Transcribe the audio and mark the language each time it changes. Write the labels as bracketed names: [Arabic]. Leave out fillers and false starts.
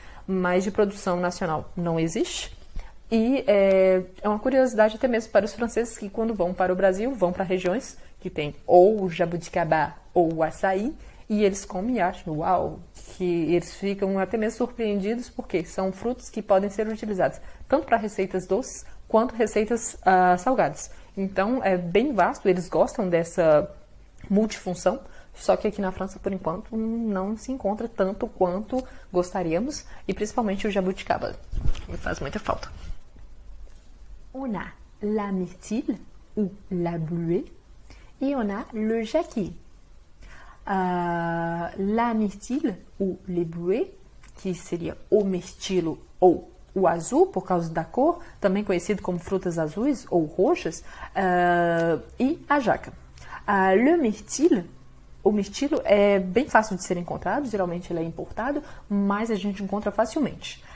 [Portuguese] Mas de produção nacional não existe. E é uma curiosidade até mesmo para os franceses que, quando vão para o Brasil, vão para regiões que tem ou o jabuticabá ou o açaí, e eles comem e acham, uau, que eles ficam até mesmo surpreendidos, porque são frutos que podem ser utilizados tanto para receitas doces quanto receitas salgadas. Então, é bem vasto, eles gostam dessa multifunção, só que aqui na França, por enquanto, não se encontra tanto quanto gostaríamos, e principalmente o jabuticaba, que faz muita falta. [French] On a la myrtille, ou la bluée, et on a le jacquier. La myrtille, ou les bluets, [Portuguese] que seria o mirtilo ou o azul, por causa da cor, também conhecido como frutas azuis ou roxas, e a jaca. Le myrtille, o mirtilo é bem fácil de ser encontrado, geralmente ele é importado, mas a gente encontra facilmente.